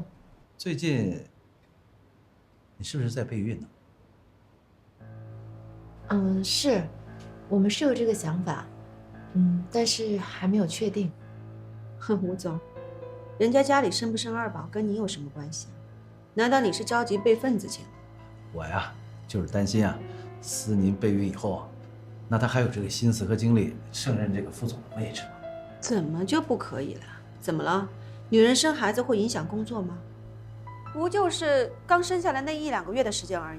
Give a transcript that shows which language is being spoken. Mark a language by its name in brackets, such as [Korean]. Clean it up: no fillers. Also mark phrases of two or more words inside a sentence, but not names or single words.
[Chinese] 最近你是不是在備孕呢？是，我們是有這個想法，但是還沒有確定。哼，吳總，人家家裡生不生二寶跟你有什麼關係啊？难道你是着急备份子钱？我呀，就是担心啊，思宁备孕以后啊，那她还有这个心思和精力胜任这个副总的位置吗？怎么就不可以了？怎么了？女人生孩子会影响工作吗？不就是刚生下来那1-2个月的时间而已。